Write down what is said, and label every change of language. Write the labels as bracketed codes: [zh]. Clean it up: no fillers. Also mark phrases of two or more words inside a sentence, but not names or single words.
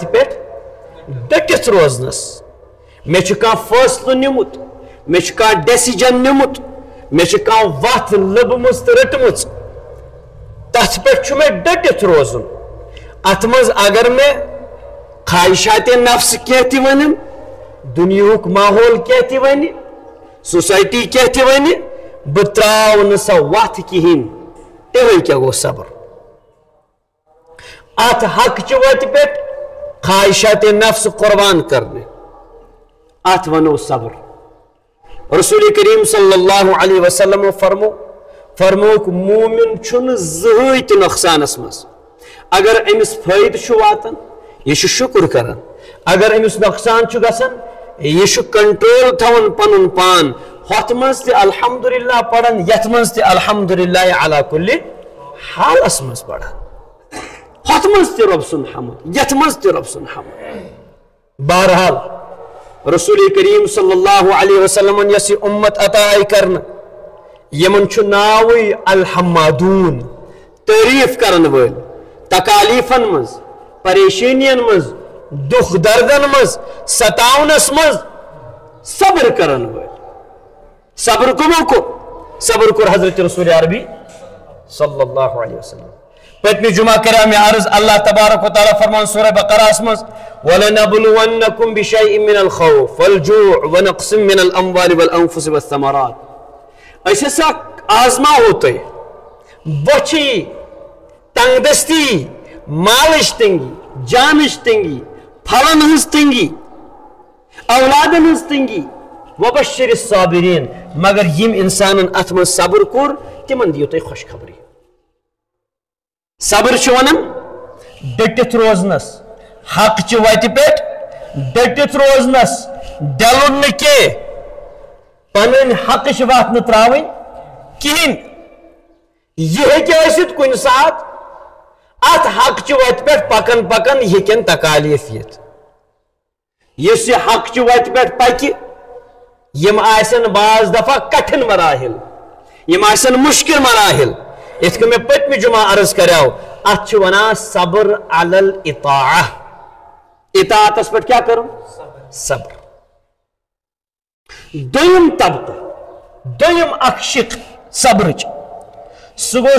[ks] پٮ۪ٹھ ڈٔٹِتھ روزنس مےٚ چھُ کانٛہہ فٲصلہٕ نیُمُت مےٚ چھُ کانٛہہ ڈیسِجن نیُمُت مےٚ چھِ کانٛہہ وتھ لٔبمٕژ تہٕ رٔٹمٕژ تتھ پٮ۪ٹھ چھُ مےٚ ڈٔٹِتھ روزُن اتھ منٛز اگر مےٚ خواہشاتِ نفس کینٛہہ تہِ ونن دُنیہُک ماحول کینٛہہ تہِ ونہِ سوسایٹی کینٛہہ تہِ ونہِ بہٕ تراو نہٕ سۄ وتھ کہیٖنۍ یِہوے کیٛاہ گوٚو صبر اتھ حقچہِ وتہِ پٮ۪ٹھ خواہشاتِ نفس قربان کرنہِ اتھ ونو صبر رسول کریم [ar] صلی اللہ علیہ وسلم [ks] فرموک مومن چھُنہٕ زٕہٕنۍ تہِ نۄقصانس منٛز اگر أمِس فٲیدٕ چھُ واتان یہِ چھُ شُکر کران اگر أمِس نۄقصان چھُ گژھان یہِ چھُ کنٹرول تھاوان پنُن پان ہۄتھ منٛز تہِ الحمدُاللہ پران یتھ منٛز تہِ [ar] الحمدُاللہ علی کُلہِ [ks] حالس منٛز پران ہۄتھ منٛز تہِ رۄب سُنٛد حمد یتھ منٛز تہِ رۄب سُنٛد حمد بہرحال رسول کریم [ar] صلی اللہ علیہ وسلم [ks] یس یہ امت عطا آئی کرنا یمن چھُ ناوٕے الحمادون تعریف کرن وٲلۍ تکالیفن منٛز پریشٲنین منٛز دُکھ دردن منٛز ستاونس منٛز صبر کرن وٲلۍ صبر کمو کوٚر صبر کوٚر حضرت رسول عربی [ar] صلی اللہ علیہ [ks] وسلم پتمہِ جمعہ کرا مےٚ عرض اللہ تبارک و تعالیٰ فرمان سورہ بقرہس منٛز [ar] وَلَنَبْلُوَنَّكُمْ بِشَيْءٍ مِّنَ الْخَوْفِ وَالْجُوعِ وَنَقْصٍ مِّنَ الْأَمْوَالِ وَالْأَنفُسِ وَالثَّمَرَاتِ [ks] أسۍ ہسا آزماوو تۄہہِ بۄچھِ تنگ دستی مالٕچ تنگی جانٕچ تنگی پھلن ہٕنٛز تنگی اولادن ہٕنٛز تنگی [ar] وَبَشِّرِ الصَّابِرِينَ [ks] مگر یِم انسانن اتھ منٛز صبر کوٚر تِمن دِیِو تُہۍ خوشخبری صبر چھُ ونان ڈٔٹِتھ روزنس حقچہِ وتہِ پٮ۪ٹھ ڈٔٹِتھ روزنس ڈلُن نہٕ کینٛہہ پنٕنۍ حقٕچ وتھ نہٕ تراوٕنۍ کہیٖنۍ یہِ ہیٚکہِ ٲسِتھ کُنہِ ساتہٕ اتھ حقچہِ وتہِ پٮ۪ٹھ پکان پکان ہیٚکن تکالیف یِتھ یُس یہِ حقچہِ وتہِ پٮ۪ٹھ پکہِ یِم آسن بعض دفعہ کٹھن مراحل یِم آسن مُشکِل مراحل یِتھ کٔنۍ مےٚ پٔتمہِ جمعہ عرض کریو اتھ چھِ ونان [ar] صبر علی الاطاعہ [ks] اطاعتس پٮ۪ٹھ کیٛاہ کرُن صبر دوٚیِم طبقہٕ دویم اخ شق صبرچ سہ گو